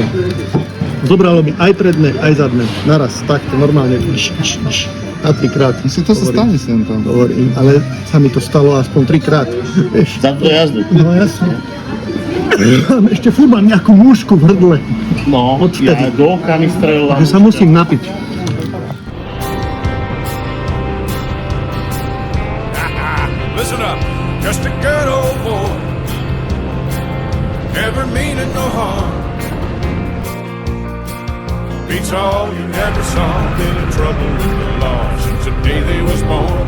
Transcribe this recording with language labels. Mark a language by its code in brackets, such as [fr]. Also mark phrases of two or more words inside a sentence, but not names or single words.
[sk] Zobralo mi aj predné, aj zadné, naraz, takto, normálne, a trikrát. Myslím, to sa stane sem tam. Hovorím, ale sa mi to stalo aspoň trikrát. Vieš. Za to jazdu. No jasne. Ešte furt mám nejakú mušku v hrdle, No, Odvtedy. do oka mi strelila. že sa musím napiť. [en] Listen up, just a good old boy, never meaning no harm. Beats all you never saw, been in trouble with the law since the day they was born.